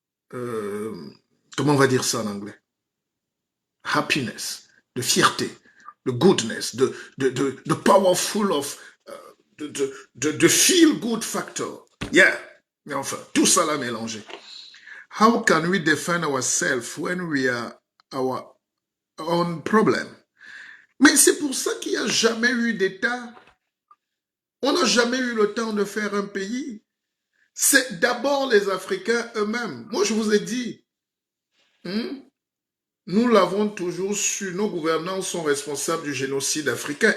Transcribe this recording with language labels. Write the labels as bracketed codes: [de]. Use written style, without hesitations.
[fr] Comment on va dire ça en anglais? [en] Happiness, [fr] de fierté, [en] de goodness, de powerful of, de feel good factor. [fr] Yeah, mais enfin, tout ça là mélangé. [en] How can we defend ourselves when we are our own problem? [fr] Mais c'est pour ça qu'il n'y a jamais eu d'État. On n'a jamais eu le temps de faire un pays. C'est d'abord les Africains eux-mêmes. Moi, je vous ai dit, nous l'avons toujours su, nos gouvernants sont responsables du génocide africain.